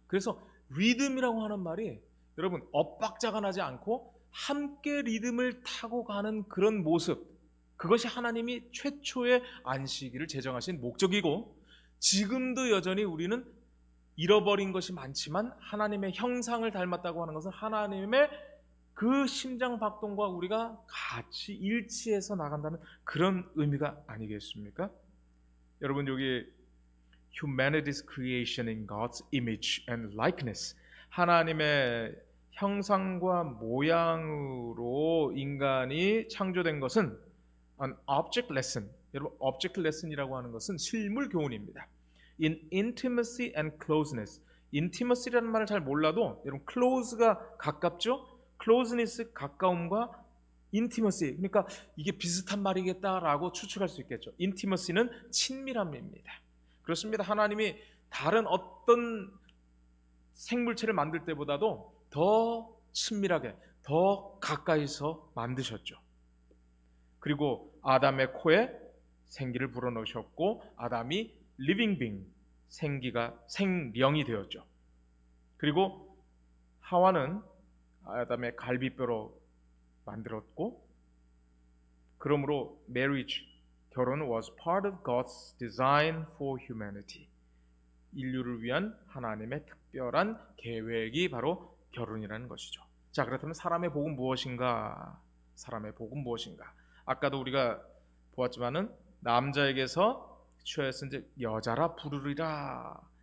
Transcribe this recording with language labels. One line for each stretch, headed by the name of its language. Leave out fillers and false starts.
Korean: 그래서 리듬이라고 하는 말이 여러분 엇박자가 나지 않고 함께 리듬을 타고 가는 그런 모습, 그것이 하나님이 최초의 안식일을 제정하신 목적이고, 지금도 여전히 우리는 잃어버린 것이 많지만 하나님의 형상을 닮았다고 하는 것은 하나님의 그 심장박동과 우리가 같이 일치해서 나간다는 그런 의미가 아니겠습니까?
English: 여러분, 여기 Humanity's creation in God's image and likeness,
Korean: 하나님의 형상과 모양으로 인간이 창조된 것은
English: an object lesson.
Korean: 여러분, object lesson이라고 하는 것은 실물 교훈입니다.
English: In intimacy and closeness.
Korean: intimacy라는 말을 잘 몰라도 여러분 close가 가깝죠? closeness 가까움과 intimacy, 그러니까 이게 비슷한 말이겠다라고 추측할 수 있겠죠. intimacy는 친밀함입니다. 그렇습니다. 하나님이 다른 어떤 생물체를 만들 때보다도 더 친밀하게, 더 가까이서 만드셨죠. 그리고 아담의 코에 생기를 불어넣으셨고 아담이 리빙 빙, 생명이 되었죠. 그리고 하와는 아담의 갈비뼈로 만들었고, 그러므로
English: marriage, 결혼은 was part of God's design for humanity.
Korean: 인류를 위한 하나님의 특별한 계획이 바로 결혼이라는 것이죠. 자, 그렇다면 사람의 복은 무엇인가? 사람의 복은 무엇인가? 아까도 우리가 보았지만은 남자에게서 취하여서 이제 여자라 부르리라.